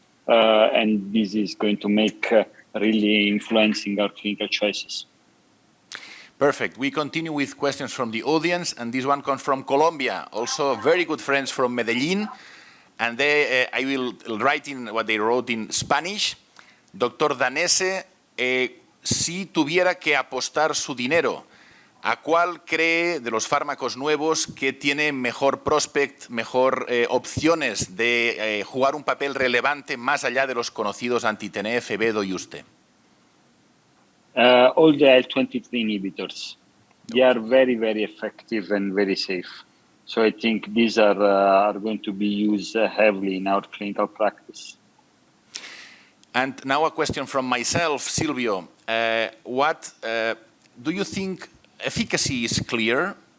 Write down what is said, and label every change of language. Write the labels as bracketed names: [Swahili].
[English] And this is going to make really influencing our clinical choices. Perfect. We continue with questions from the audience, and this one comes from Colombia, also very good friends from Medellín. And I will write in what they wrote in Spanish. [Spanish] Doctor Danese, si tuviera que apostar su dinero, ¿a cuál cree de los fármacos nuevos que tiene mejor prospect, mejor opciones de jugar un papel relevante más allá de los conocidos anti-TNF, Vedo y Uste? [English] All the IL-23 inhibitors. They are very, very effective and very safe. So I think these are going to be used heavily in our clinical practice. And now a question from myself, Silvio. What do you think efficacy is clear?